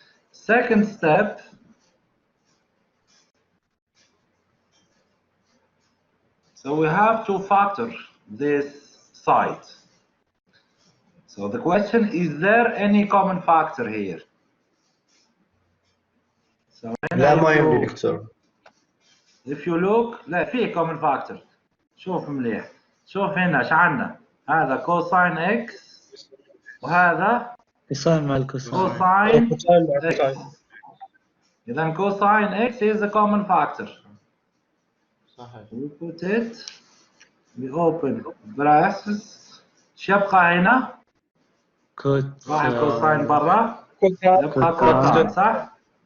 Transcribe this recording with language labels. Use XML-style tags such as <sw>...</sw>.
<en>Second step, so we have to factor this side. So the question, is there any common factor here? So</en> <ar>لا ما يمدي دكتور.</ar> <en>If you look,</en> <ar>لا في</ar> <en>common factor.</en> <ar>شوف مليح. شوف هنا ايش عندنا؟ هذا cosine x وهذا كوساين مع الكوساين.</ar> <en>cosine x. إذا cosine x is a common factor.</en> <ar>صحيح.</ar> <en>We put it, we open brackets.</en> <ar>ايش يبقى هنا؟ راح الكوساين برا. يبقى كوتان صح؟</ar>